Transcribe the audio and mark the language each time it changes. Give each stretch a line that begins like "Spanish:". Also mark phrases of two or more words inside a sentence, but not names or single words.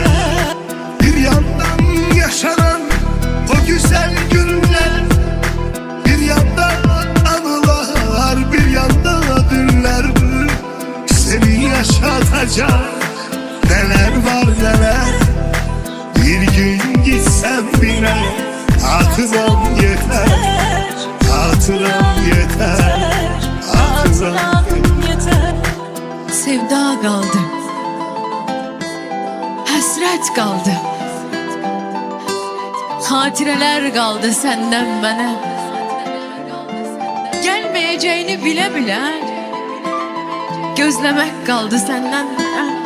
Turkish: Bir yandan yaşanan o güzel günler, bir yanda anılar, bir yanda dünler. Seni yaşatacak yaşatacak neler var neler. Bir gün gitsem bile hatıram yeter, hatıram yeter, hatıram yeter.
Azerbaijani: Sevda qaldı, həsrət qaldı, xatirələr qaldı səndən mənə. Gəlməyəcəyini bilə-bilə gözləmək qaldı səndən mənə.